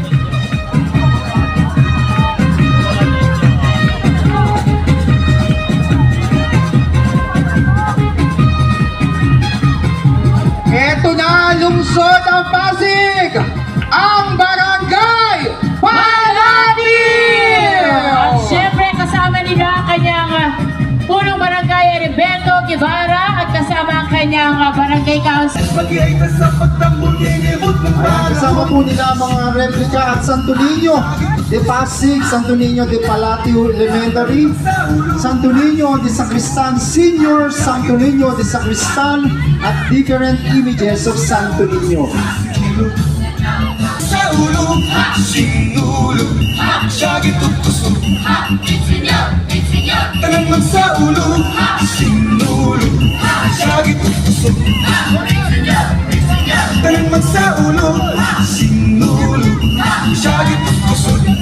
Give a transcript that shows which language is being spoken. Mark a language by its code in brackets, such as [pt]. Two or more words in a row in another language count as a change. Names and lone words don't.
[tl] Eto na, lungsod ng Pasig, ang Barangay Palapiw! At syempre kasama nila ang kanyang punong barangay Heriberto Guevara at kasama ang kanyang barangay council. Kasama po nila ang mga replika at Santo Niño de Pasig, Santo Niño de Palatiu Elementary, Santo Niño de Sacristan Senior, Santo Niño de Sacristan at [en] different images of [tl] Santo Niño. Sa ulo, sinulo, siyagi tutuso. Tanang mag sa ulo, sinulo, siyagi tutuso. Tanang mag sa ulo, sinulo, siyagi tutuso.